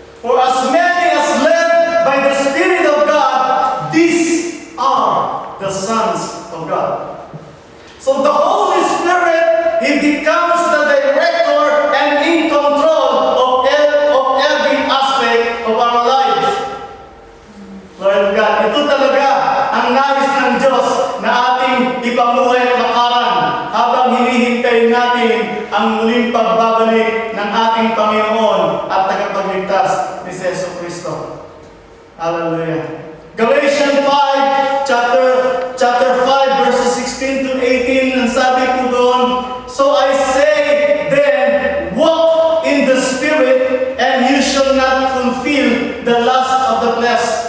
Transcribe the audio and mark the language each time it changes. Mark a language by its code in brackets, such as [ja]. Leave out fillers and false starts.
[en] For as many as led by the Spirit of God, these are the sons of God. So the Holy Spirit, He becomes the director and in control of every aspect of our lives. [tl] Lord God, ito talaga ang nais ng Diyos na ating ipamuhay at lakaran habang hinihintay natin ang muling pagbabalik ng ating Panginoon at tagapagligtas ni Jesu Kristo. Hallelujah. [en] Galatians 5, chapter 5, verses 16 to 18, [tl] ang sabi po doon, [en] so I say then, walk in the Spirit, and you shall not fulfill the lust of the flesh.